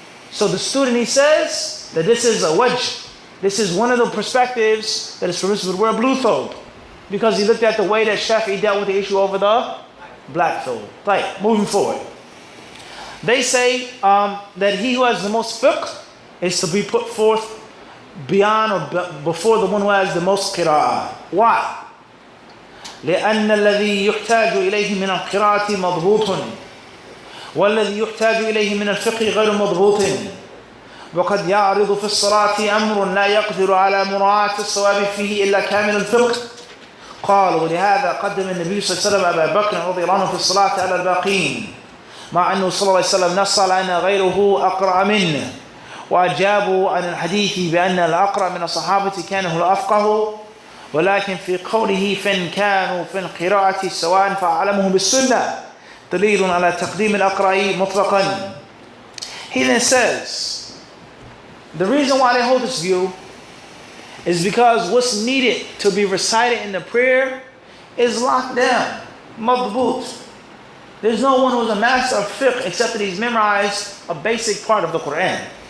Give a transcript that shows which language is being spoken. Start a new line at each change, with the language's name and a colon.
English: So the student, he says that this is a wajh. This is one of the perspectives that is permissible to wear a blue thobe, because he looked at the way that Shafi'i dealt with the issue over the black thobe. Right, moving forward. They say that he who has the most fiqh is to be put forth beyond or before the one who has the most qira'ah. Why?
Arabic: لأن الذي يحتاج إليه من القراءة مضبوط والذي يحتاج إليه من الفقه غير مضبوط وقد يعرض في الصلاة أمر لا يقدر على مراعاة الصواب فيه إلا كامل الفقه. قال ولهذا قدم النبي صلى الله عليه وسلم أبا بكر رضي الله عنه في الصلاة على الباقين مع أنه صلى الله عليه وسلم نص على أن غيره أقرأ منه وأجابوا عن الحديث بأن الأقرأ من الصحابة كان هو الأفقه ولكن في قوله فإن كانوا في القراءة سواء فأعلمهم بالسنة دليل على تقديم الأقرأ مطلقا.
English: He then says the reason why they hold this view is because what's needed to be recited in the prayer is locked down, madbut. There's no one who's a master of fiqh except that he's memorized a basic part of the Quran.